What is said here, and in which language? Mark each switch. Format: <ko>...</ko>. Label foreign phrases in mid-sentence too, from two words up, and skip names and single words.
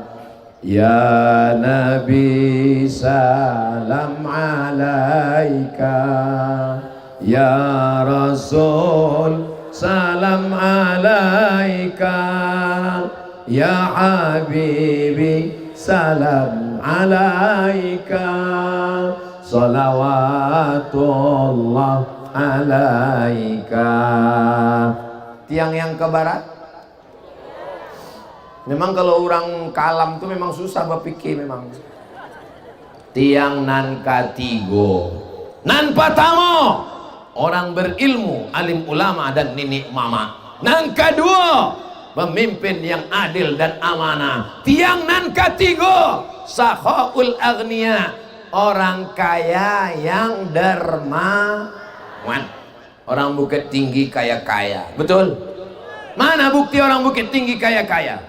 <ar>يا نبي سلام عليك، يا رسول سلام عليك، يا حبيبي سلام عليك، صلوات الله عليك.</ar> <id>Tiang yang ke barat, memang kalau orang kalam tuh memang susah berpikir memang.</id> <min>Tiang nan katigo, nan patamo, orang berilmu, alim ulama dan nenek mama.</min> <id>Nan kedua, pemimpin yang adil dan amanah.</id> <min>Tiang nan katigo,</min> <ar>سخاء الأغنياء,</ar> <min>orang kaya yang dermawan.</min> <id>Orang Bukit Tinggi kaya-kaya, betul? Mana bukti orang Bukit Tinggi kaya-kaya?</id>